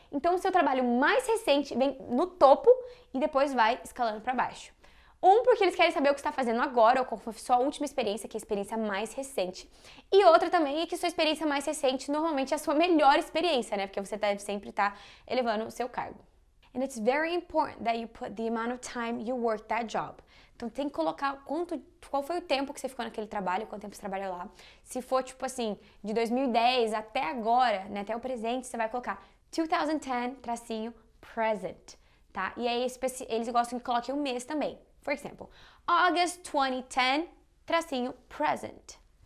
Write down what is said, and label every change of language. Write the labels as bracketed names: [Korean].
[Portuguese] Então, o seu trabalho mais recente vem no topo e depois vai escalando para baixo. Porque eles querem saber o que você está fazendo agora, ou qual foi a sua última experiência, que é a experiência mais recente. E outra também é que sua experiência mais recente normalmente é a sua melhor experiência, né? Porque você deve sempre estar elevando o seu cargo. [English] And it's very important that you put the amount of time you work that job. [Portuguese] Então tem que colocar qual foi o tempo que você ficou naquele trabalho, quanto tempo você trabalhou lá. Se for tipo assim, de 2010 até agora, né, até o presente, você vai colocar 2010-present, tá? E aí eles gostam que coloque um mês também. [English] For example, August 2010-present.